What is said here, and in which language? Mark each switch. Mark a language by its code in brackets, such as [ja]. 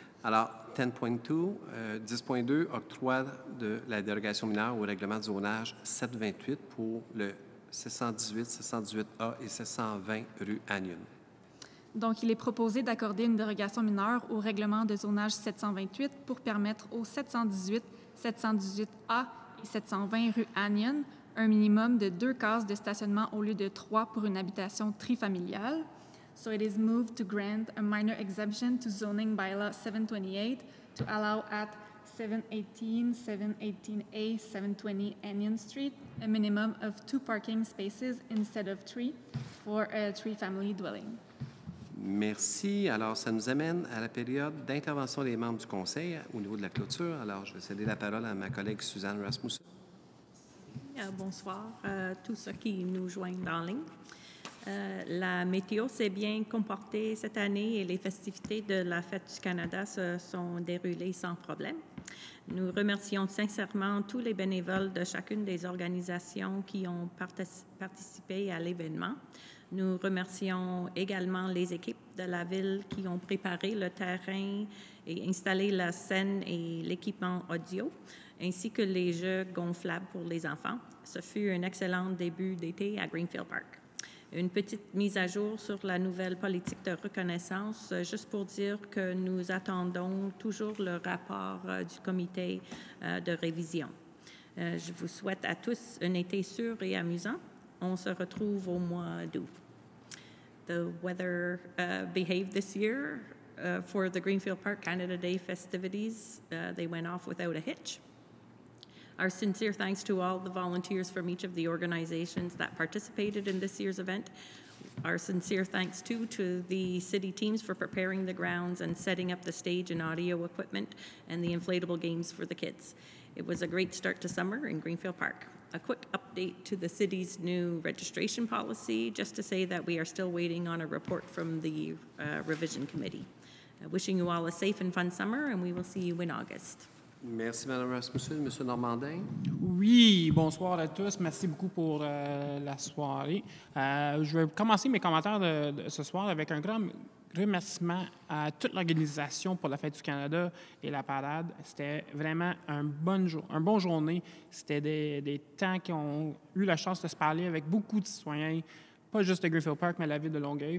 [fr] Alors, 10.2, 10.2, octroi de la dérogation mineure au règlement de zonage 728 pour le 718, 718A et 720 rue Anion. Donc, il est proposé d'accorder une dérogation mineure au règlement de zonage 728 pour permettre aux 718, 718A et 720 rue Anion un minimum de 2 cases de stationnement au lieu de 3 pour une habitation trifamiliale. [en] So it is moved to grant a minor exemption to zoning bylaw 728 to allow at 718, 718A, 720 Anion Street a minimum of 2 parking spaces instead of 3 for a 3-family dwelling. [fr] Merci. Alors, ça nous amène à la période d'intervention des membres du Conseil au niveau de la clôture. Alors, je vais céder la parole à ma collègue Suzanne Rasmussen. Bonsoir à tous ceux qui nous joignent en ligne. La météo s'est bien comportée cette année et les festivités de la Fête du Canada se sont déroulées sans problème. Nous remercions sincèrement tous les bénévoles de chacune des organisations qui ont participé à l'événement. Nous remercions également les équipes de la Ville qui ont préparé le terrain et installé la scène et l'équipement audio, ainsi que les jeux gonflables pour les enfants. Ce fut un excellent début d'été à Greenfield Park. Une petite mise à jour sur la nouvelle politique de reconnaissance, juste pour dire que nous attendons toujours le rapport du comité de révision. Je vous souhaite à tous un été sûr et amusant. On se retrouve au mois d'août. [en] The weather behaved this year for the Greenfield Park Canada Day festivities. They went off without a hitch. Our sincere thanks to all the volunteers from each of the organizations that participated in this year's event. Our sincere thanks, too, to the city teams for preparing the grounds and setting up the stage and audio equipment and the inflatable games for the kids. It was a great start to summer in Greenfield Park. A quick update to the city's new registration policy, just to say that we are still waiting on a report from the revision committee. Wishing you all a safe and fun summer, and we will see you in August. [fr] Merci, Mme Rasmussen. Monsieur Normandin. Oui, bonsoir à tous. Merci beaucoup pour la soirée. Je vais commencer mes commentaires de ce soir avec un grand remerciement à toute l'organisation pour la Fête du Canada et la parade. C'était vraiment un bon journée. C'était des temps qui ont eu la chance de se parler avec beaucoup de citoyens, pas juste de Greenfield Park, mais la ville de Longueuil.